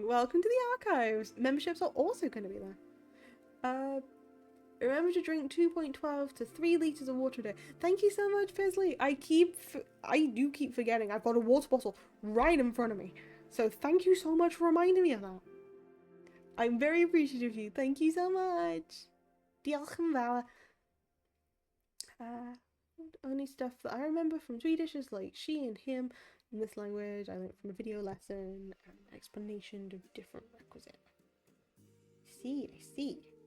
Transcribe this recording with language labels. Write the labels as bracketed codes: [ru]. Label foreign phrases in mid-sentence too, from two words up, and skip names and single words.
[en] Welcome to the archives. Memberships are also going to be there. Remember to drink 2.12 to 3 liters of water a day. Thank you so much, Pisley. I do keep forgetting. I've got a water bottle right in front of me. So thank you so much for reminding me of that. I'm very appreciative of you. Thank you so much. [cy] Diolch yn fawr. [en] Only stuff that I remember from Swedish is like she and him. In this language, I learned from a video lesson and an explanation of different requisite. I see.